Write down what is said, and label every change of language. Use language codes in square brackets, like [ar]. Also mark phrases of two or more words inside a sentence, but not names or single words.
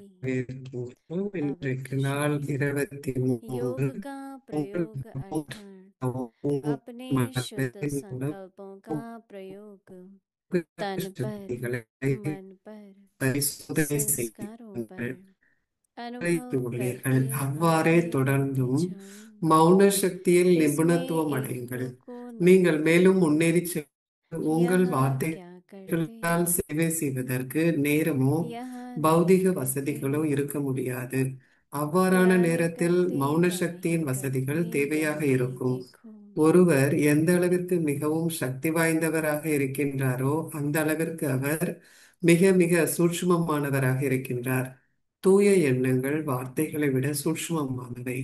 [ta] இன்றைக்கு [hi] अव्यक्त [ta] நாள் [hi] शांति। 23 योग का प्रयोग अर्थात अपने शुद्ध संकल्पों का प्रयोग तन पर, [ta] சக்திகளை [hi] मन पर, [ta] பரிசோதனை [hi] संस्कारों [ta] செய்யுங்கள் [hi] पर अनुभव [ta] வைத்துள்ளீர்கள். [hi] करके [ta] அவ்வாறே [hi] आगे [ta] தொடர்ந்தும் [hi] जाओ। [ta] மௌன சக்தியில் [hi] इसमें [ta] நிபுணத்துவம் [hi] एक [ta] அடையுங்கள். [hi] को [ta] நீங்கள் [hi] नोट [ta] மேலும் [hi] करो। [ta] முன்னேறி உங்கள் [hi] यहाँ क्या करते [ta] வார்த்தைகளால் [hi] हैं, [ta] சேவை செய்வதற்கு நேரமோ [hi] यहाँ [ta] பௌதிக [hi] नहीं करते। [ta] வசதிகளோ இருக்க முடியாது. அவ்வாறான [hi] याद [ta] நேரத்தில் [hi] करते [ta] மௌன [hi] वही [ta] சக்தியின் வசதிகள் [hi] करते [ta] தேவையாக [hi] वही [ta] இருக்கும். [hi] देखो। [ta] ஒருவர் எந்த அளவிற்கு மிகவும் சக்தி வாய்ந்தவராக இருக்கின்றாரோ அந்த அளவிற்கு அவர் மிக மிக சூட்சுமமானவராக இருக்கின்றார். தூய எண்ணங்கள் வார்த்தைகளை விட சூட்சுமமானவை.